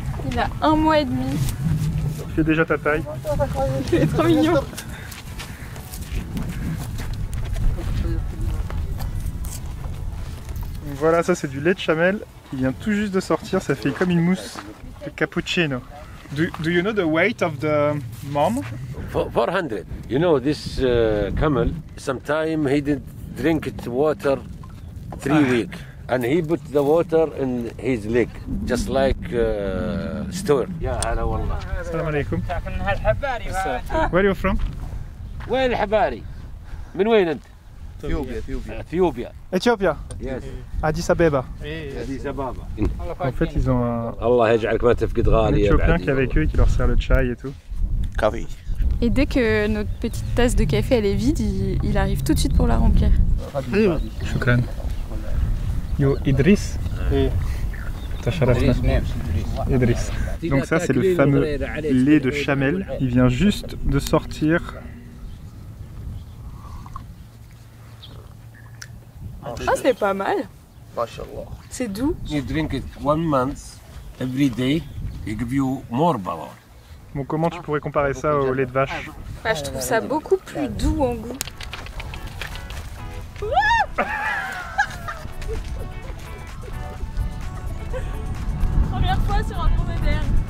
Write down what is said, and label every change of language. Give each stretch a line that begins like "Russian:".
French: Il a 1 mois et demi. Il fait déjà ta taille. Il est trop mignon. Donc voilà, ça c'est du lait de chamelle qui vient tout juste de sortir. Ça fait comme une mousse de cappuccino.
English: Do you know the weight of the mom? 400. You know, this camel, sometime he did drink water 3 weeks. And he put the water in his leg, just like store.
Arabic: Yeah, هلا والله. Salam alaikum.
English: Where are you from?
Arabic: وين الحباري؟ من وين أنت؟ اثيوبيا.
English: Ethiopia. Yes. Addis Abeba. Addis Ababa.
French: En fait, ils ont un
Arabic: الله يجعلك ما تفقد غالي يا
French: Éthiopien qui est avec eux et qui leur sert le chai et tout.
Arabic: كافي.
French: Et dès que notre petite tasse de café elle est vide, il arrive tout de suite pour la remplir.
Arabic: Shukran. Yo, Idriss. Tasharafna. Idriss.
French: Donc ça c'est le fameux lait de chamelle. Il vient juste de sortir. Ah c'est pas mal.
Arabic: ما شاء الله.
French: C'est doux.
English: You drink it 1 month every day, he give you more power.
French: Bon, comment tu pourrais comparer ça au lait de vache? Ah, je trouve ça beaucoup plus doux en goût. Première fois sur un dromadaire.